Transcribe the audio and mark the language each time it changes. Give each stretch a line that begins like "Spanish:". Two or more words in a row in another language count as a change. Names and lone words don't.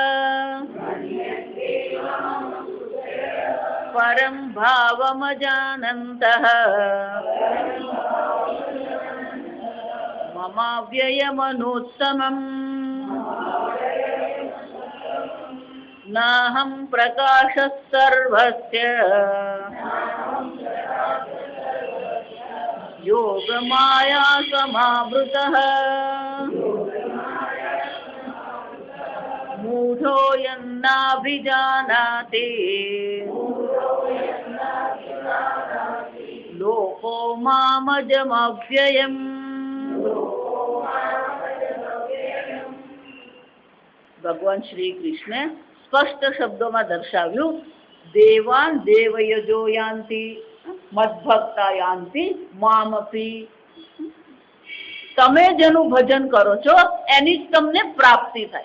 Sanskrit: परं भावमजानन्तः ममाव्ययमनूत्तमम् नाहं प्रकाशः सर्वस्य योगमाया समावृतः मूढोऽयं यज्ञाभिजानाति लोको मामजमव्ययम्।
Gujarati: ભગવાન શ્રી કૃષ્ણે સ્પષ્ટ શબ્દોમાં દર્શાવ્યું,
Sanskrit: देवान् देवयजो यान्ति मद्भक्ता यान्ति मामपि।
Gujarati: તમે જેનું ભજન કરો છો એની જ તમને પ્રાપ્તિ થાય।